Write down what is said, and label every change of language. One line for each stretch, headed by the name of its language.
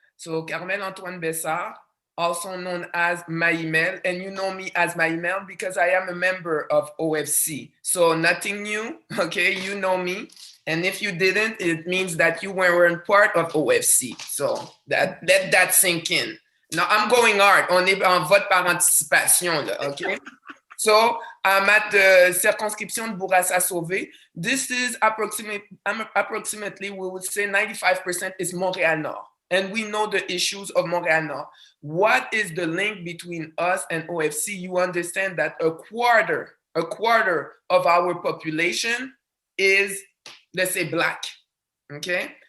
English: So Carmel Antoine Bessard, also known as Maïmel, and you know me as Maïmel because I am a member of OFC. So nothing new, okay? You know me. And if you didn't, it means that you weren't part of OFC. So let that sink in. Now I'm going hard.
French: On est en vote par anticipation, là, okay?
English: So I'm at the circonscription de Bourassa-Sauvé. This is approximately, we would say 95% is Montreal Nord. And we know the issues of Montreal Nord. What is the link between us and OFC? You understand that a quarter of our population is, let's say, Black, okay?